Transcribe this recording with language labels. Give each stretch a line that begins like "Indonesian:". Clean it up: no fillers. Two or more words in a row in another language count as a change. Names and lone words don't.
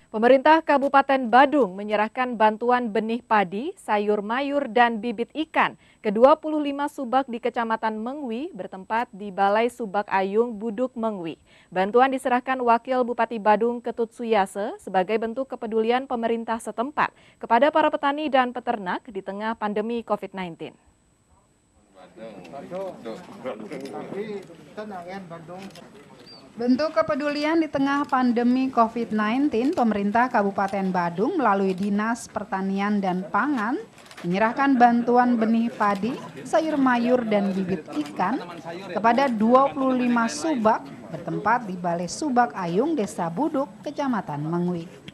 Indonesian: Pemerintah Kabupaten Badung menyerahkan bantuan benih padi, sayur mayur, dan bibit ikan ke 25 subak di Kecamatan Mengwi bertempat di Balai Subak Ayung, Buduk, Mengwi. Bantuan diserahkan Wakil Bupati Badung Ketut Suyase sebagai bentuk kepedulian pemerintah setempat kepada para petani dan peternak di tengah pandemi COVID-19. Bentuk kepedulian di tengah pandemi COVID-19, pemerintah Kabupaten Badung melalui Dinas Pertanian dan Pangan menyerahkan bantuan benih padi, sayur mayur, dan bibit ikan kepada 25 subak bertempat di Balai Subak Ayung, Desa Buduk, Kecamatan Mengwi.